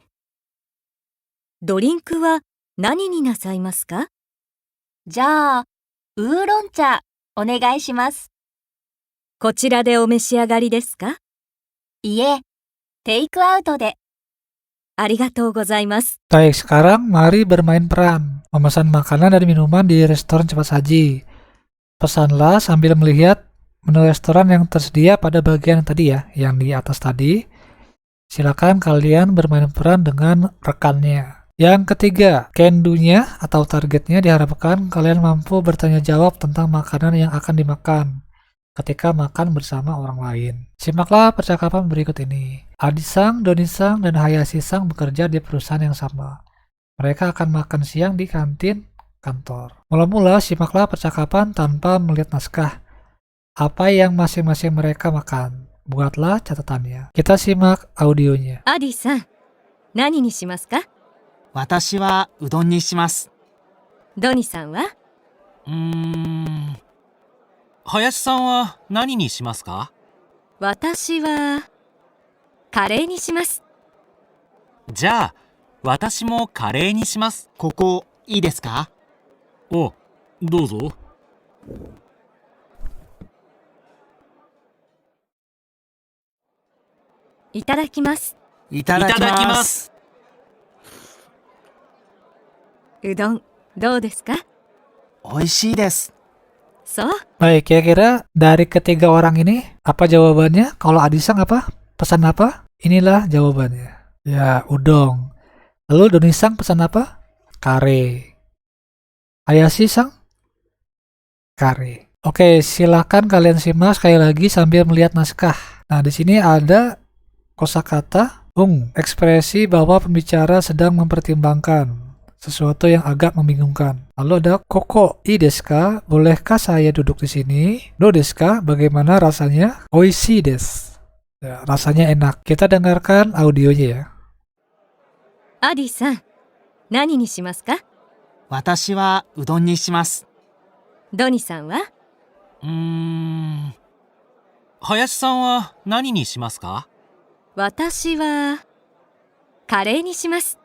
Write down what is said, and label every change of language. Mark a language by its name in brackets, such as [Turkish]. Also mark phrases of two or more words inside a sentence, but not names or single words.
[Japanese] ドリンクは何になさいますか？じゃあ、ウーロン茶お願いします。こちらでお召し上がりですか？いえ、テイクアウトで。ありがとうございます。 [Indonesian] Baik, sekarang mari bermain peran memesan makanan dan minuman di restoran cepat saji. Pesanlah sambil melihat menu restoran yang tersedia pada bagian tadi ya, yang di atas tadi. Silakan kalian bermain peran dengan rekannya. Yang ketiga, [English] can do- [Indonesian] nya atau targetnya diharapkan kalian mampu bertanya jawab tentang makanan yang akan dimakan ketika makan bersama orang lain. Simaklah percakapan berikut ini. Adi-san, Doni-san, dan Hayashi-san bekerja di perusahaan yang sama. Mereka akan makan siang di kantin kantor. Mula-mula simaklah percakapan tanpa melihat naskah. Apa yang masing-masing mereka makan. Buatlah catatannya. Kita simak audionya. [Japanese] アディさん、何にしますか？私はうどんにします。ドニさんは？林さんは何にしますか？私はカレーにします。じゃあ、私もカレーにします。ここいいですか？お、どうぞ。いただきます。いただきます。うどん、どうですか？美味しいです。そう。 [Indonesian] Baik, kira-kira dari ketiga orang ini, apa jawabannya? Kalau Adi-san apa? Pesan apa? Inilah jawabannya. Ya, udon. Lalu Doni-san pesan apa? Kare. Hayashi-san? Kare. Oke, silakan kalian simak sekali lagi sambil melihat naskah. Nah, di sini ada kosakata ekspresi bahwa pembicara sedang mempertimbangkan sesuatu yang agak membingungkan. Lalu ada [Japanese] ここいいですか? [Indonesian] Bolehkah saya duduk di sini? [Japanese] どうですか? [Indonesian] Bagaimana rasanya? [Japanese] 美味しいです. [Indonesian] Ya, rasanya enak. Kita dengarkan audionya ya. アディさん、何にしますか？私はうどんにします。ドニさんは？林さんは何にしますか？私はカレーにします。